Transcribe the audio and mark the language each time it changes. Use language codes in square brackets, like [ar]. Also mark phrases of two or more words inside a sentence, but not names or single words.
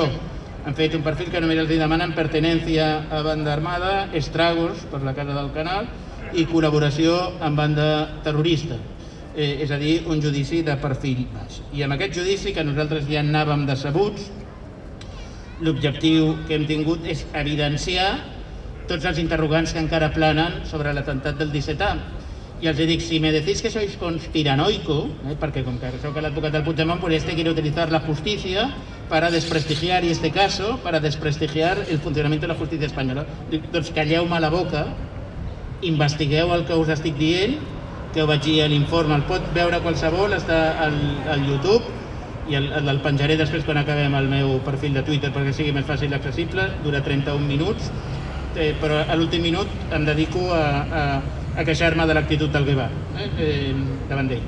[ca] Han fet un perfil que només els demanen pertenència a banda armada, estragos per la casa del canal, i col·laboració amb banda terrorista. És a dir, un judici de perfil baix. I amb aquest judici, que nosaltres ja anàvem decebuts, l'objectiu que hem tingut és evidenciar tots els interrogants que encara planen sobre l'atemptat del 17A. I els dic, [es] si me decís que sois conspiranoico, [ca] perquè com que soc l'advocat del Puigdemont, [es] pues quiere utilizar la justicia para desprestigiar, y este caso, para desprestigiar el funcionamiento de la justicia espanyola. [ca] Doncs calleu-me la boca, investigueu el que us estic dient, que ho vaig dir a l'informe, el pot veure qualsevol, està al YouTube, i el penjaré després quan acabem el meu perfil de Twitter perquè sigui més fàcil i accessible, dura 31 minuts, però a l'últim minut em dedico a queixar-me de l'actitud del Guevara davant d'ell.